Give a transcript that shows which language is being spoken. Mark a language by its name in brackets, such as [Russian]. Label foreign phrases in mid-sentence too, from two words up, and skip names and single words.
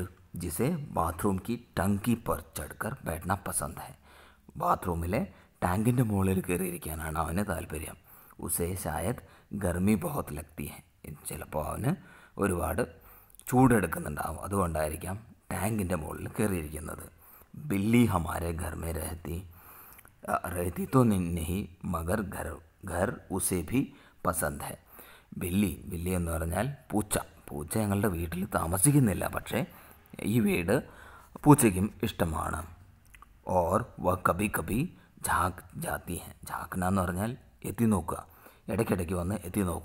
[Hindi] जिसे बाथरूम की टंकी पर चढ़कर बैठना पसंद है, [Malayalam] ബാത്റൂമിലെ ടാങ്കിൻ്റെ മുകളിൽ കയറിയിരിക്കാനാണ് അവന് താല്പര്യം. [Hindi] उसे शायद गर्मी बहुत लगती है, [Malayalam] ചിലപ്പോൾ അവന് ഒരുപാട് ചൂടെടുക്കുന്നുണ്ടാവും, അതുകൊണ്ടായിരിക്കാം ടാങ്കിൻ്റെ മുകളിൽ കയറിയിരിക്കുന്നത്. [Hindi] बिल्ली हमारे घर में रहती तो नहीं मगर घर उसे भी पसंद है. [Malayalam] ബില്ലി എന്ന് പറഞ്ഞാൽ പൂച്ച ഞങ്ങളുടെ വീട്ടിൽ താമസിക്കുന്നില്ല, പക്ഷേ ഈ വീട് പൂച്ചയ്ക്കും ഇഷ്ടമാണ്. [Hindi] और वो कभी कभी झाँक जाती है, [Malayalam] ഝാക്കന എന്ന് പറഞ്ഞാൽ എത്തി നോക്കുക, ഇടയ്ക്കിടയ്ക്ക് വന്ന് എത്തി നോക്കും.